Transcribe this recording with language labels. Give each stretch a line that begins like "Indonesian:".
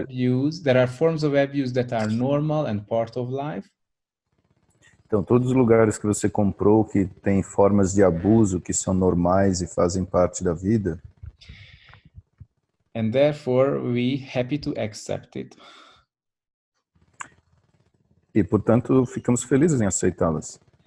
English: abuse, there are forms of abuse that are normal and part of life.
Portuguese: Então, todos os lugares que você comprou que tem formas de abuso que são normais e fazem parte da vida,
English: And therefore we happy to accept it.
Portuguese: e, portanto, ficamos felizes em aceitá-las.